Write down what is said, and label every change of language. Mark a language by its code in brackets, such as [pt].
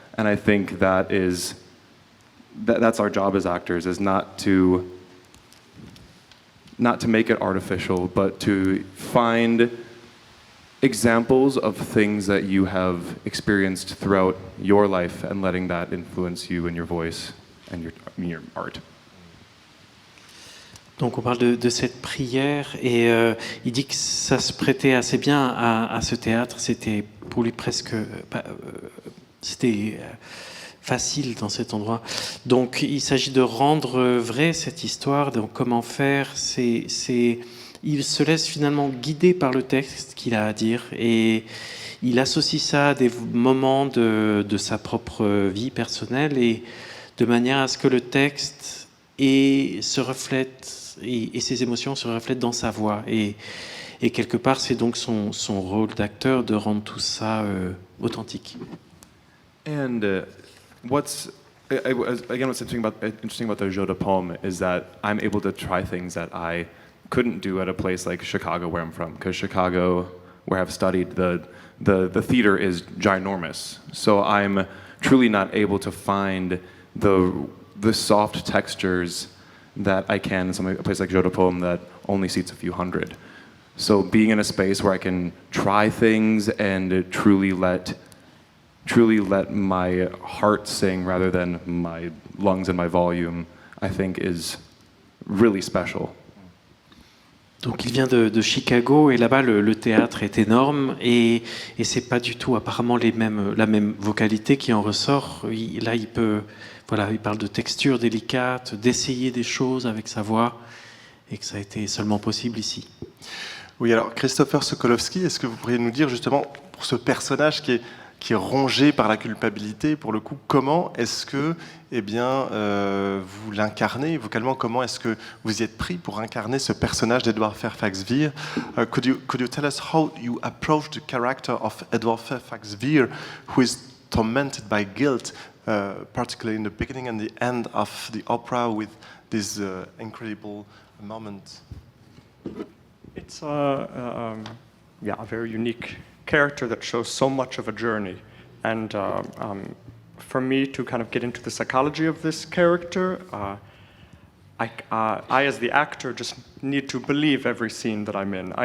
[en] And I think that's our job as actors, is not to make it artificial, but to find examples of things that you have experienced throughout your life, and letting that influence you in your voice and your art. [fr] Donc on parle de cette prière, et il dit que ça se prêtait assez bien à ce théâtre. C'était pour lui presque c'était facile dans cet endroit. Donc il s'agit de rendre vrai cette histoire. Donc comment faire, il se laisse finalement guider par le texte qu'il a à dire, et il associe ça à des moments de sa propre vie personnelle, et de manière à ce que le texte se reflète, et ses émotions se reflètent dans sa voix. Et quelque part, c'est donc son rôle d'acteur de rendre tout ça authentique. [en] And what's interesting about the jeu de paume is that I'm able to try things that I couldn't do at a place like Chicago, where I'm from, because Chicago, where I've studied, the theater is ginormous. So I'm truly not able to find the soft textures that I can in a place like Jeu de Paume that only seats a few hundred. So being in a space where I can try things and truly let my heart sing rather than my lungs and my volume, I think is really special. [fr] Donc il vient de Chicago, et là-bas le théâtre est énorme, et c'est pas du tout apparemment la même vocalité qui en ressort. Il parle de texture délicate, d'essayer des choses avec sa voix, et que ça a été seulement possible ici. Oui, alors Christopher Sokolowski, est-ce que vous pourriez nous dire justement, pour ce personnage qui est rongé par la culpabilité, pour le coup, comment est-ce que vous l'incarnez vocalement? Comment est-ce que vous y êtes pris pour incarner ce personnage d'Edward Fairfax Vere? [en] Could you tell us how you approach the character of Edward Fairfax Vere, who is tormented by guilt, particularly in the beginning and the end of the opera, with this incredible moment? It's a very unique character that shows so much of a journey, and for me to kind of get into the psychology of this character, I as the actor just need to believe every scene that I'm in.